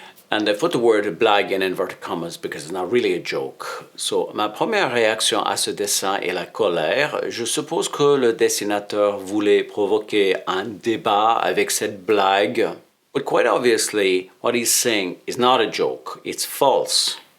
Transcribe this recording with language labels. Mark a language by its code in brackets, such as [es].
[en] And I put the word blague in inverted commas because it's not really a joke. [fr] So, ma première réaction à ce dessin est la colère. Je suppose que le dessinateur voulait provoquer un débat avec cette blague. [en] But quite obviously, what he's saying is not a joke. It's false.